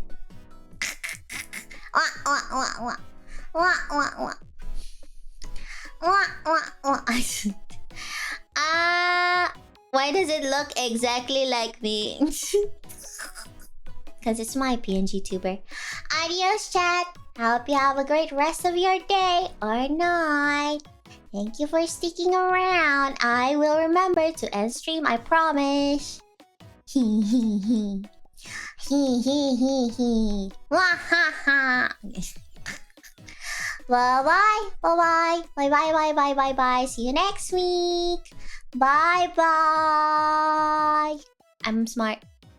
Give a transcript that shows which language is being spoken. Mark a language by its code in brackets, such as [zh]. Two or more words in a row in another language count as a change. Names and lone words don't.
[en] Why does it look exactly like me? Because it's my PNG tuber. Adios, chat. Hope you have a great rest of your day or night. Thank you for sticking around. I will remember to end stream, I promise. Hee hee hee. Hee hee hee hee. Wah ha ha. Bye bye. Bye bye. Bye bye bye bye bye bye. See you next week. Bye bye. I'm smart.